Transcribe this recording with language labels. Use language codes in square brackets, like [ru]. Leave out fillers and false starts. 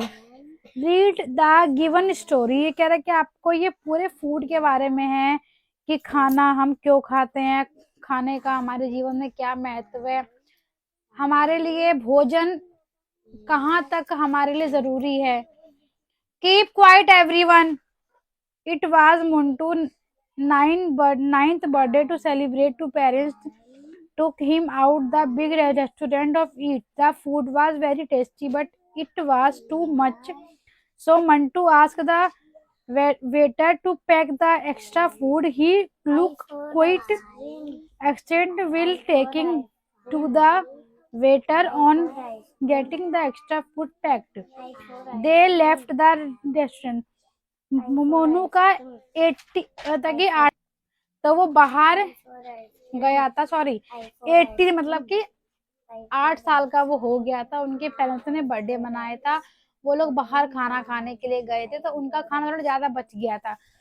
[hi] Read the given story. ये कह रहा है कि आपको ये पूरे फूड के बारे में है, कि खाना हम क्यों खाते हैं, खाने का हमारे जीवन में क्या महत्व है, हमारे लिए भोजन कहाँ तक हमारे लिए जरूरी है। [en] Keep quiet everyone. It was Muntu ninth birthday to celebrate. Two parents took him out the big restaurant of eat. The food was very tasty, but it was too much. So Mantu asked the waiter to pack the extra food. He looked quite excited while taking to the waiter on getting the extra food packed. They left the restaurant. [hi] Monu का 80 तक ही 8, तो वो बाहर गया था, sorry 80 मतलब कि 8 साल का वो हो गया था। उनके पेरेंट्स ने बर्थडे मनाया था, वो लोग बाहर खाना खाने के लिए गए थे, तो उनका खाना थोड़ा ज्यादा बच गया था।